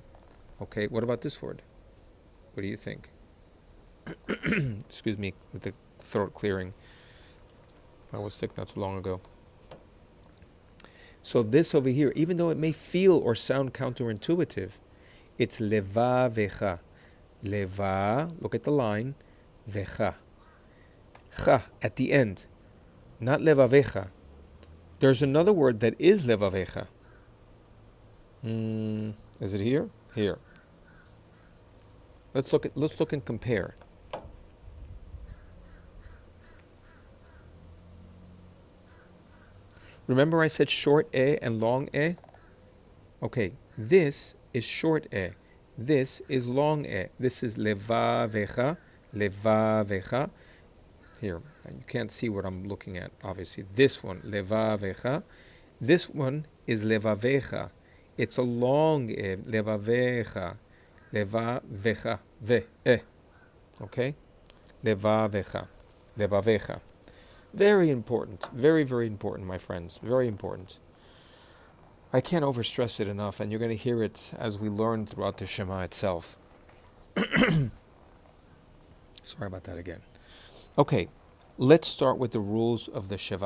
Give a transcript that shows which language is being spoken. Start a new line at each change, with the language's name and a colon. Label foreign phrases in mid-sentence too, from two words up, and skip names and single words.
English: Okay, what about this word? What do you think? Excuse me, with the throat clearing. I was sick not too long ago. So this over here, even though it may feel or sound counterintuitive, it's leva vecha. Leva, look at the line, vecha. Cha, at the end, not leva vecha. There's another word that is leva vecha. Is it here? Here. Let's look and compare. Remember I said short e and long e? Okay, this is short e. This is long e. This is leva vecha. Leva vecha. Here, you can't see what I'm looking at, obviously. This one, leva vecha. This one is leva vecha. It's a long e. Leva vecha. Leva vecha. Ve. E. Okay? Leva vecha. Leva vecha. Very important. Very, very important, my friends. Very important. I can't overstress it enough, and you're going to hear it as we learn throughout the Shema itself. Sorry about that again. Okay, let's start with the rules of the Sheva.